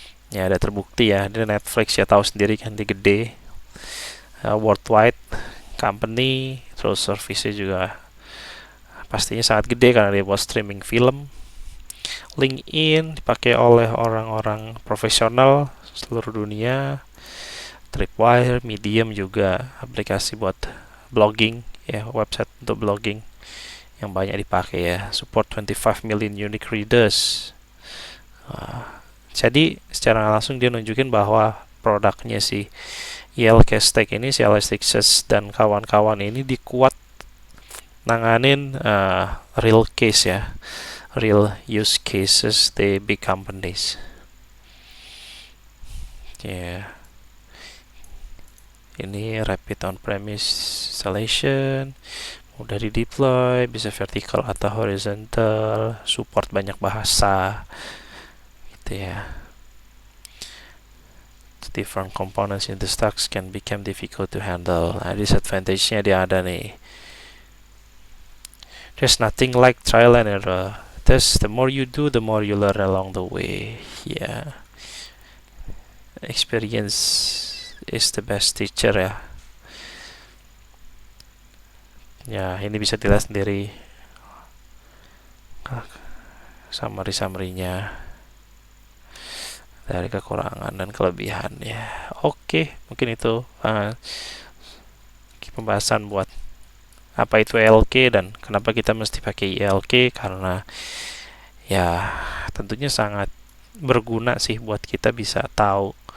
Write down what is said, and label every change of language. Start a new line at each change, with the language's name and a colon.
Indonesian: Ya ada terbukti ya, di Netflix ya tahu sendiri kan, dia gede, worldwide company, terus service-nya juga pastinya sangat gede karena dia buat streaming film. LinkedIn dipakai oleh orang-orang profesional seluruh dunia. Tripwire, Medium juga aplikasi buat blogging ya, website untuk blogging yang banyak dipakai ya.
English: Support 25 million unique readers.
Indonesian: Jadi secara langsung dia nunjukin bahwa produknya si Yellowcast ini, si Elasticsearch dan kawan-kawan ini dikuat nanganin real case ya,
English: real use cases di big companies.
Indonesian: Ya, ini
English: rapid on-premise installation,
Indonesian: mudah di deploy, bisa vertical atau horizontal, support banyak bahasa, gitu ya.
English: Different components in the stacks can become difficult to handle.
Indonesian: Nah, disadvantage-nya dia ada nih.
English: There's nothing like trial and error. The more you do, the more you learn along the way. Yeah, experience is the best teacher
Indonesian: ya. Ya, ini bisa dilihat sendiri summary-nya dari kekurangan dan kelebihannya. Oke, mungkin itu pembahasan buat apa itu ELK dan kenapa kita mesti pakai ELK, karena ya tentunya sangat berguna sih buat kita bisa tahu.